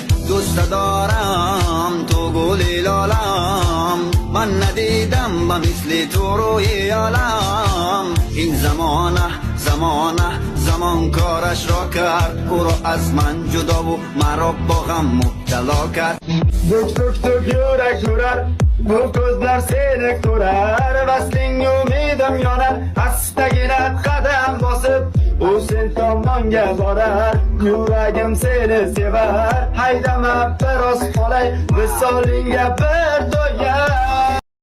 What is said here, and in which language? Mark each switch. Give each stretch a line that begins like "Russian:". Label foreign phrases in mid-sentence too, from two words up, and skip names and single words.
Persian: دوست دارم تو گلی لالم، من ندیدم با مثل تو روی عالم. این زمان کارش را کرد، او را از من جدا و مرا با غم مبتلا کرد.
Turkish: Duk yürek durar, bu gözler seni kurar.
Uzbek: Vasling umidum yonar, astagina qadam bosib u sen tomonga borar. Yuragim seni sevar, haydama biroz qolay, visolingga bir to'yar.